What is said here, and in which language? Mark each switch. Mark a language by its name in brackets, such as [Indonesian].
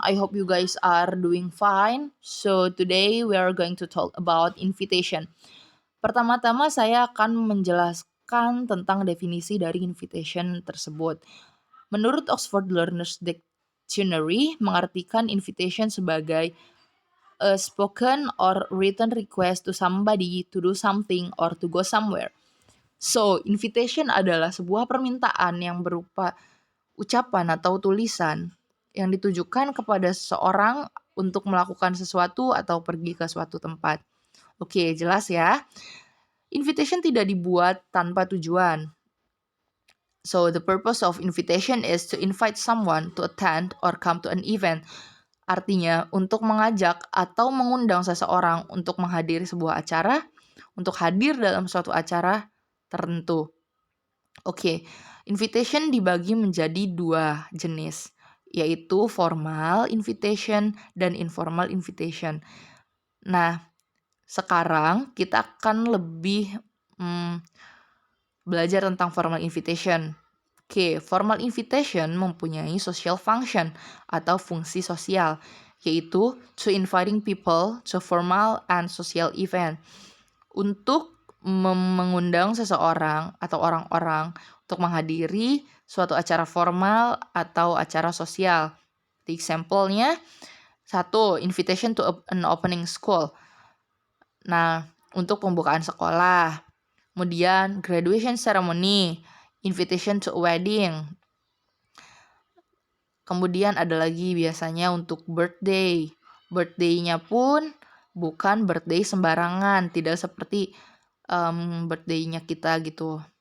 [English] I hope you guys are doing fine. So, today we are going to talk about invitation. [Indonesian] Pertama-tama saya akan menjelaskan tentang definisi dari invitation tersebut. Menurut [English] Oxford Learners Dictionary, [Indonesian] mengartikan invitation sebagai [English] a spoken or written request to somebody to do something or to go somewhere. [Indonesian] So, invitation adalah sebuah permintaan yang berupa ucapan atau tulisan yang ditujukan kepada seseorang untuk melakukan sesuatu atau pergi ke suatu tempat. Oke, jelas ya. Invitation tidak dibuat tanpa tujuan. [English] So, the purpose of invitation is to invite someone to attend or come to an event. [Indonesian] Artinya, untuk mengajak atau mengundang seseorang untuk menghadiri sebuah acara, untuk hadir dalam suatu acara tertentu. Oke, invitation dibagi menjadi dua jenis, yaitu formal invitation dan informal invitation. Nah, sekarang kita akan lebih belajar tentang formal invitation. [English] Oke, formal invitation [Indonesian] mempunyai [English] social function [Indonesian] atau fungsi sosial, yaitu [English] to inviting people to formal and social event. [Indonesian] Untuk mengundang seseorang atau orang-orang untuk menghadiri suatu acara formal atau acara sosial. [English] The example-nya, [Indonesian] satu, [English] invitation to an opening school. [Indonesian] Nah, untuk pembukaan sekolah. Kemudian, [English] graduation ceremony, invitation to a wedding. [Indonesian] Kemudian ada lagi biasanya untuk birthday. Birthday-nya pun bukan birthday sembarangan, tidak seperti birthday-nya kita gitu.